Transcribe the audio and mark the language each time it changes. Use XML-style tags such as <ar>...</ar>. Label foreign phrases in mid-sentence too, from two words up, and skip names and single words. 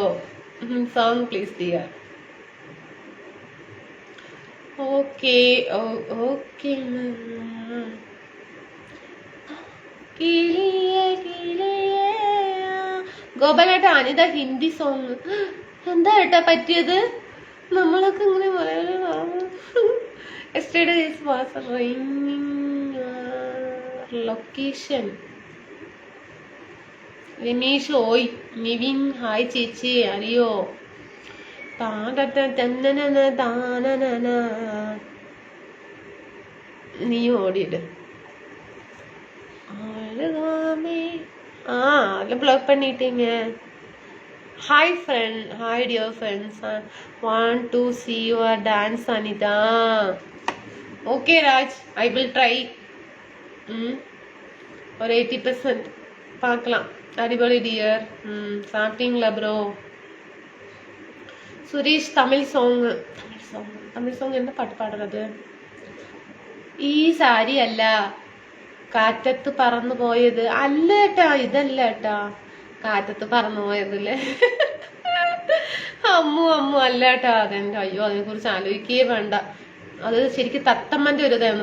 <en>Song please dear. Okay okay.</en> <ml>ഗോപാലേട്ടാ അനിത</ml> <en>Hindi song.</en> <ml>എന്താ ഏട്ടാ പറ്റിയത്? നമ്മളൊക്കെ ഇങ്ങനെ മലയാളം.</ml> <en>Yesterday was raining.</en> <ml>Location രമേശ് ഓയ്. നിവിൻ ഹായ് ചേച്ചി. അറിയോ? നീ ഓടിയിട്.</ml> <ta>அதில் ப்ளாக் பண்ணிட்டீங்க.</ta> <en>Hi friend. Hi dear friends. Want to see your dance Anitha. Okay Raj, I will try.</en> <ta>ஒரு 80% பார்க்கலாம். அடிபொலி டியர். சாப்பிட்டீங்களா ப்ரோ? சுரேஷ் தமிழ்</ta> <ml>സോങ് എന്താ പാട്ട് പാടുന്നത്? ഈ സാരി അല്ല, കാറ്റത്ത് പറന്നു പോയത് അല്ല ഏട്ടാ. ഇതല്ല ഏട്ടാ, കാറ്റത്ത് പറന്നു പോയതല്ലേ. അമ്മു അല്ല ഏട്ടാ. അതെന്റെ അയ്യോ, അതിനെ കുറിച്ച് ആലോചിക്കേ വേണ്ട. അത് ശരിക്കും തത്തമ്മന്റെ ഒരു ഇതായിരുന്നു.</ml>